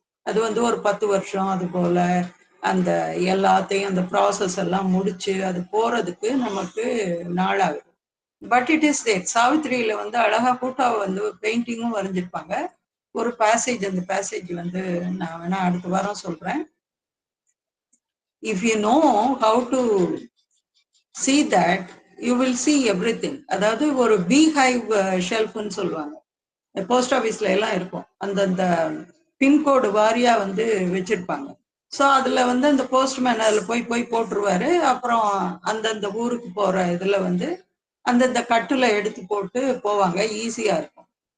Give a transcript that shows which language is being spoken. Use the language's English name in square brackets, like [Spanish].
[Tamil] அது ஒரு 10 வருஷம் அது போல அந்த எல்லாத்தையும் அந்த ப்ராசஸ் எல்லாம் முடிச்சு அது போறதுக்கு நமக்கு நாளாகுது. [English] But it is that. [Tamil] சாவித்திரியில அழகா கூட்டாவை ஒரு பெயிண்டிங்கும் வரைஞ்சிருப்பாங்க. ஒரு பேசேஜ், அந்த பேசேஜ் நான் வேணா அடுத்த வாரம் சொல்றேன். [English] If you know how to see that, you will see everything. [Tamil] அதாவது ஒரு பீ ஹைவ் ஷெல்ஃப்னு சொல்லுவாங்க. போஸ்ட் ஆபீஸ்ல எல்லாம் இருக்கும். அந்தந்த பின்கோடு வாரியா வச்சிருப்பாங்க. ஸோ அதுல அந்த போஸ்ட்மேன் அதுல போய் போய் போட்டுருவாரு. அப்புறம் அந்தந்த ஊருக்கு போற இதுல அந்தந்த கட்டுல எடுத்து போட்டு போவாங்க. ஈஸியா இருக்கும்.